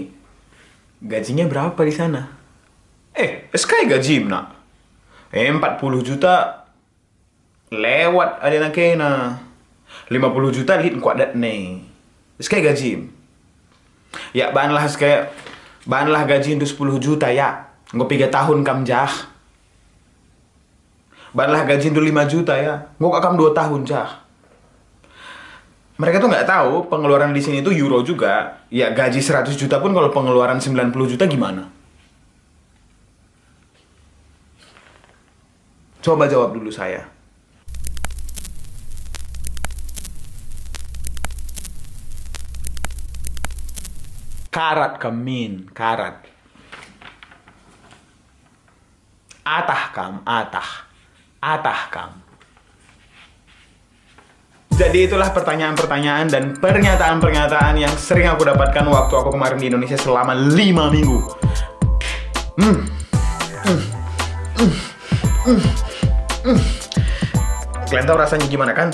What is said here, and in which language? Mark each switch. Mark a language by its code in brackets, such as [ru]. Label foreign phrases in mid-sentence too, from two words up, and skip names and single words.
[id] Gajinya berapa di sana? SK gaji, nak. 40 juta lewat ada nak kena. 50 juta lihat kuat dat nih. SK gaji. Ya banlah gaji untuk 10 juta ya. [btx] Nggo 3 tahun kam jah. [id] Banlah gaji untuk 5 juta ya. [btx] Nggo kam 2 tahun jah. [id] Mereka tuh nggak tahu pengeluaran di sini tuh euro juga. Ya gaji 100 juta pun kalau pengeluaran 90 juta gimana? Coba jawab dulu saya. [btx] Karat kamin, karat. Atah kam, atah. Atah kam. [id] Jadi itulah pertanyaan-pertanyaan dan pernyataan-pernyataan yang sering aku dapatkan waktu aku kemarin di Indonesia selama 5 minggu. Kalian tahu rasanya gimana kan?